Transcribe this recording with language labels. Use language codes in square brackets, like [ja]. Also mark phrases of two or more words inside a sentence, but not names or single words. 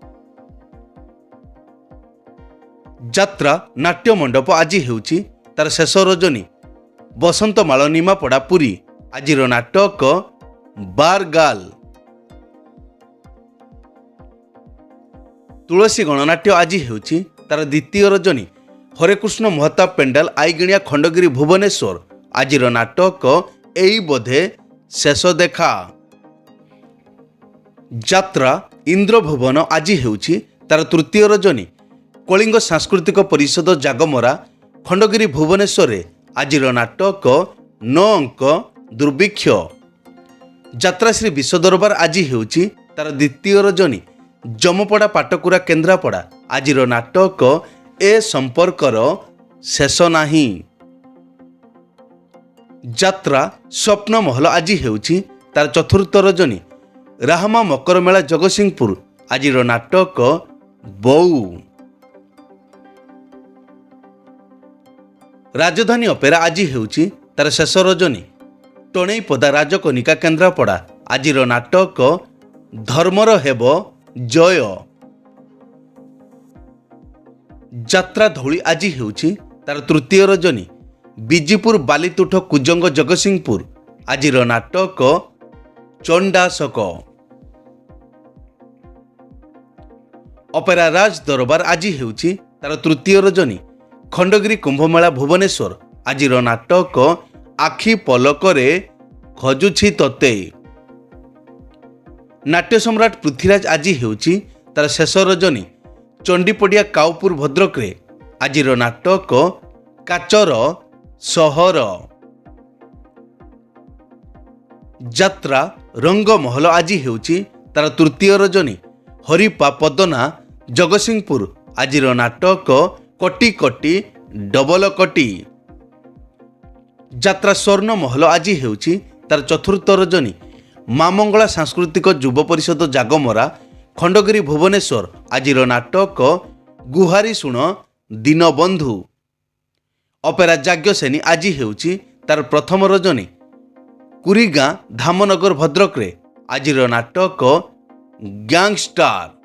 [or] ଯାତ୍ରା ନାଟ୍ୟ ମଣ୍ଡପ ଆଜି ହେଉଛି ତାର ଶେଷ ରଜନୀ। ବସନ୍ତ ମାଳ ନିମାପଡ଼ା ପୁରୀ ଆଜିର ନାଟକ ବାରଗାଲ। ତୁଳସୀ ଗଣନାଟ୍ୟ ଆଜି ହେଉଛି ତାର ଦ୍ୱିତୀୟ ରଜନୀ। ହରେକୃଷ୍ଣ ମହତାବ ପେଣ୍ଡାଲ ଆଇଗିଣିଆ ଖଣ୍ଡଗିରି ଭୁବନେଶ୍ୱର ଆଜିର ନାଟକ ଏଇ ବୋଧେ ଶେଷ ଦେଖା। ଯାତ୍ରା ଇନ୍ଦ୍ରଭୁବନ ଆଜି ହେଉଛି ତାର ତୃତୀୟ ରଜନୀ। କଳିଙ୍ଗ ସାଂସ୍କୃତିକ ପରିଷଦ ଜାଗମରା ଖଣ୍ଡଗିରି ଭୁବନେଶ୍ୱର ଆଜିର ନାଟକ 9 ଅଙ୍କ ଦୁର୍ଭିକ୍ଷ। ଯାତ୍ରା ଶ୍ରୀ ବିଶ୍ୱ ଦରବାର ଆଜି ହେଉଛି ତାର ଦ୍ୱିତୀୟ ରଜନୀ। ଜମପଡ଼ା ପାଟକୁରା କେନ୍ଦ୍ରାପଡ଼ା ଆଜିର ନାଟକ ଏ ସମ୍ପର୍କର ଶେଷ ନାହିଁ। ଯାତ୍ରା ସ୍ୱପ୍ନ ମହଲ ଆଜି ହେଉଛି ତାର ଚତୁର୍ଥ ରଜନୀ। ରାହମା ମକର ମେଳା ଜଗତସିଂହପୁର ଆଜିର ନାଟକ ବଉ। ରାଜଧାନୀ ଅପେରା ଆଜି ହେଉଛି ତାର ଶେଷ ରଜନୀ। ଟଣେଇପଦା ରାଜକନିକା କେନ୍ଦ୍ରାପଡ଼ା ଆଜିର ନାଟକ ଧର୍ମର ହେବ ଜୟ। ଯାତ୍ରା ଧଉଳି ଆଜି ହେଉଛି ତାର ତୃତୀୟ ରଜନୀ। ବିଜୀପୁର ବାଲିତୁଠ କୁଜଙ୍ଗ ଜଗତସିଂହପୁର ଆଜିର ନାଟକ ଚଣ୍ଡାସକ। ଅପେରା ରାଜ ଦରବାର ଆଜି ହେଉଛି ତାର ତୃତୀୟ ରଜନୀ। ଖଣ୍ଡଗିରି କୁମ୍ଭମେଳା ଭୁବନେଶ୍ୱର ଆଜିର ନାଟକ ଆଖି ପଲକରେ ଖୋଜୁଛି ତତେ। ନାଟ୍ୟ ସମ୍ରାଟ ପୃଥ୍ୱୀରାଜ ଆଜି ହେଉଛି ତାର ଶେଷ ରଜନୀ। ଚଣ୍ଡୀପଡ଼ିଆ କାଉପୁର ଭଦ୍ରକରେ ଆଜିର ନାଟକ କାଚର ସହର। ଯାତ୍ରା ରଙ୍ଗମହଲ ଆଜି ହେଉଛି ତାର ତୃତୀୟ ରଜନୀ। ହରିପା ପଦନା ଜଗତସିଂହପୁର ଆଜିର ନାଟକ କଟି କଟି ଡବଲ କଟି। ଯାତ୍ରା ସ୍ୱର୍ଣ୍ଣ ମହଲ ଆଜି ହେଉଛି ତାର ଚତୁର୍ଥ ରଜନୀ। ମା ମଙ୍ଗଳା ସାଂସ୍କୃତିକ ଯୁବ ପରିଷଦ ଜାଗମରା ଖଣ୍ଡଗିରି ଭୁବନେଶ୍ୱର ଆଜିର ନାଟକ ଗୁହାରି ଶୁଣ ଦୀନବନ୍ଧୁ। ଅପେରା ଯାଜ୍ଞସେନୀ ଆଜି ହେଉଛି ତାର ପ୍ରଥମ ରଜନୀ। କୁରିଗାଁ ଧାମନଗର ଭଦ୍ରକରେ ଆଜିର ନାଟକ ଗ୍ୟାଙ୍ଗଷ୍ଟାର।